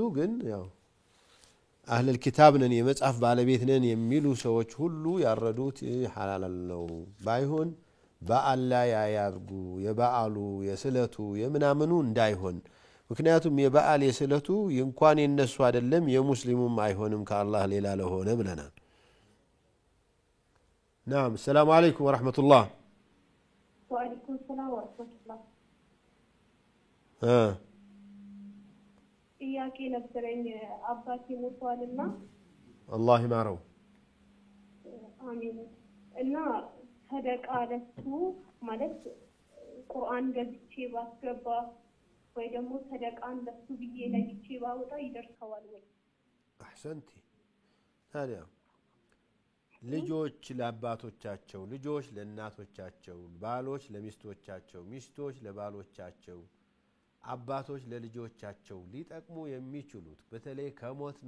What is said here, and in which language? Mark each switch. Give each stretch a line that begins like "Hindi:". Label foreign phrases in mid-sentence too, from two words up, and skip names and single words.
Amharic: ግን ያው
Arabic: أهل الكتاب
Amharic: ነን የመጽሐፍ ባለቤት ነን የሚሉ ሰዎች ሁሉ ያረዱት ሐላል ነው ባይሆን በአላ ያያርጉ የበዓሉ የስለቱ የምናምኑ እንዳይሆን ምክንያቱም የበዓል የስለቱ እንኳን የነሱ አይደለም የሙስሊሙም አይሆንም ከአላህ ሌላ ለሆነ ብለናል።
Arabic: نعم السلام عليكم ورحمة الله. وعليكم السلام ورحمة الله.
Amharic: ጥያቄ ነበረኝ አባቴ ሞቷልና
Arabic: الله يمارو
Amharic: አሚን እና ሰደቃ ለሱ ማለት ቁርአን ገዝቼ ባስገባ ወይ ደግሞ ሰደቃን ለሱ ብዬ ለይቼ ባወጣ ይደርሰዋል ወይ?
Arabic: أحسنتي.
Amharic: ታዲያ ልጆች ለአባቶቻቸው፣ ልጆች ለእናቶቻቸው፣ ባሎች ለሚስቶቻቸው፣ ሚስቶች ለባሎቻቸው፣ አባቶች ለልጆቻቸው ሊጠቅሙ የሚችሉት በተለይ ከሞትን